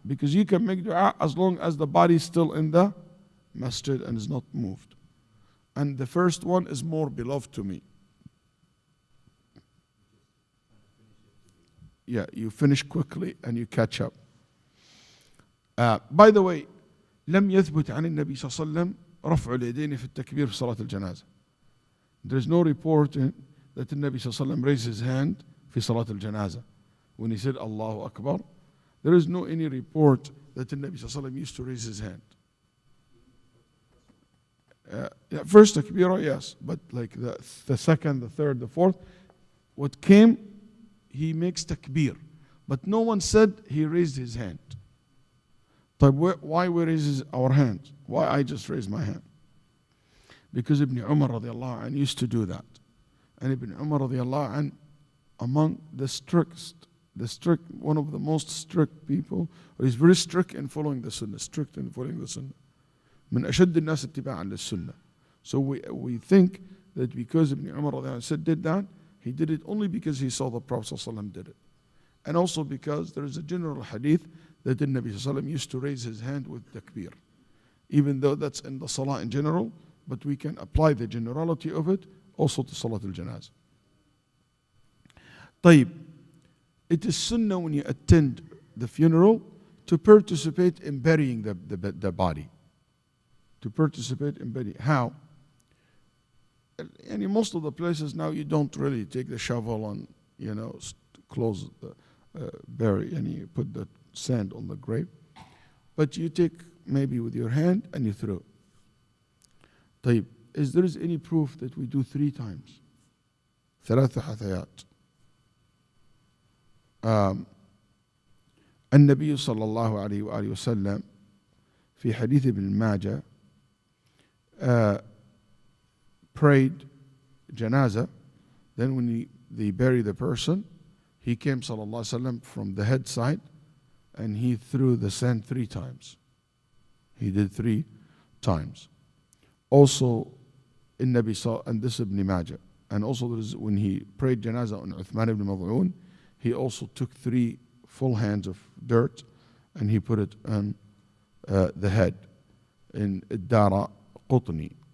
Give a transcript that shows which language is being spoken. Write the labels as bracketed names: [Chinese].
[English] Because you can make dua as long as the body is still in the masjid and is not moved. And the first one is more beloved to me. Yeah, you finish quickly and you catch up. By the way, [Arabic] لم يثبت عن النبي صلى الله عليه وسلم رفع اليدين في التكبير في صلاة الجنازة. [English] There is no report that the Nabi صلى الله عليه وسلم raised his hand [Arabic] في صلاة الجنازة. [English] When he said Allahu Akbar, there is no any report that the Nabi صلى الله عليه وسلم used to raise his hand. First takbirah, yes, but like the second, the third, the fourth, what came, he makes takbir. But no one said he raised his hand. Why we raise our hands? Why I just raise my hand? Because Ibn Umar radiallahu anh used to do that. And Ibn Umar radiallahu anh, among the strict, one of the most strict people, he's very strict in following the sunnah, strict in following the sunnah. [Arabic] من أشد الناس اتباعا للسنة. [English] So we think that because Ibn Umar radiallahu anh did that, he did it only because he saw the Prophet ﷺ did it. And also because there is a general hadith that the Nabi ﷺ used to raise his hand with takbir. Even though that's in the salah in general, but we can apply the generality of it also to Salat al-Janazah. طيب, it is sunnah when you attend the funeral to participate in burying the body. To participate in burying. How? And in most of the places now you don't really take the shovel and close the bury and you put the sand on the grave, but you take maybe with your hand and you throw. طيب, is there any proof that we do 3 times? [Arabic] ثلاث حثيات. النبي صلى الله عليه وآله وسلم في حديث ابن ماجه [English] prayed janazah. Then when they bury the person, he came sallallahu alaihi wasallam from the head side and he threw the sand 3 times. He did 3 times. Also in Nabi and this Ibn Majah, And also when he prayed Janazah on Uthman ibn Mad'un, he also took 3 full hands of dirt and he put it on the head in Dara Qutni.